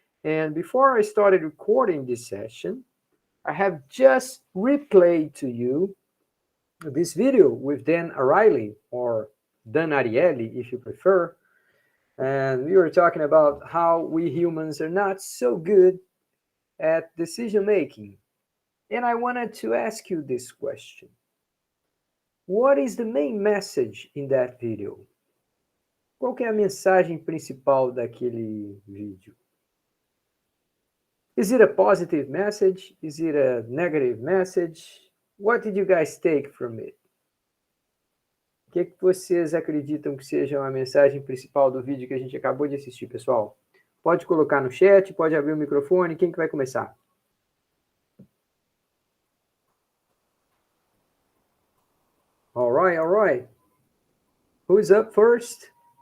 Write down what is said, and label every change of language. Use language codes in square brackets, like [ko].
[en] And before I started recording this session, I have just replayed to you this video with Dan Ariely, or Dan Ariely, if you prefer. And we were talking about how we humans are not so good at decision making. And I wanted to ask you this question. What is the main message in that video? [pt] Qual que é a mensagem principal daquele vídeo? [en] Is it a positive message? Is it a negative message? What did you guys take from it? [pt] O que vocês acreditam que seja a mensagem principal do vídeo que a gente acabou de assistir, pessoal? Pode colocar no chat, pode abrir o microfone. Quem que vai começar? [en] All right, all right. Who's up first?